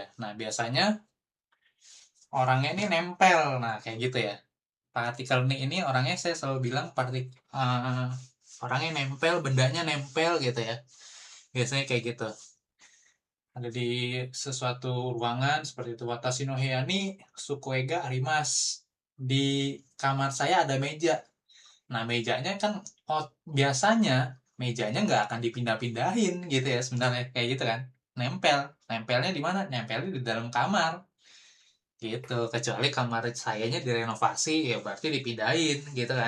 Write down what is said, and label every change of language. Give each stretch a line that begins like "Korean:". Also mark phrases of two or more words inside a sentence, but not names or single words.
Indonesian: Nah, biasanya orangnya ini nempel. Nah, kayak gitu ya. Partikel nih ini orangnya saya selalu bilang orangnya nempel, bendanya nempel gitu ya. Biasanya kayak gitu. Ada di sesuatu ruangan seperti itu.
Japanese: 私の部屋にすくえがあります.
Indonesian: Di kamar saya ada meja. Nah, mejanya kan biasanya mejanya nggak akan dipindah-pindahin gitu ya sebenarnya kayak gitu kan. Nempel. Nempelnya di mana? Nempelnya di dalam kamar. Gitu. Kecuali kamar sayanya direnovasi ya berarti dipindahin gitu kan.